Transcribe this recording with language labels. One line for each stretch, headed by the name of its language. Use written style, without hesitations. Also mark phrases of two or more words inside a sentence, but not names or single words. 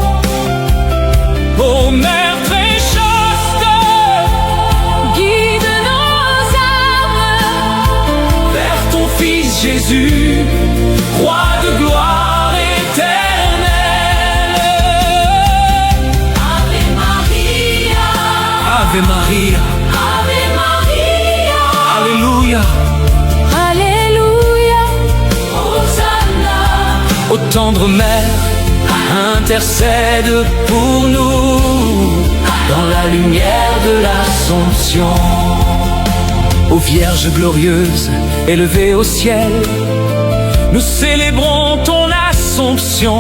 French: Ô Mère très chaste, Guide nos âmes vers ton Fils Jésus, roi de gloire éternelle.
Latin: Ave Maria. Ave Maria. Ave Maria.
French: Alléluia. Alléluia. Hosanna. Ô tendre Mère, intercède pour nous dans la lumière de l'Assomption. Ô Vierge glorieuse, élevée au ciel, Nous célébrons ton Assomption.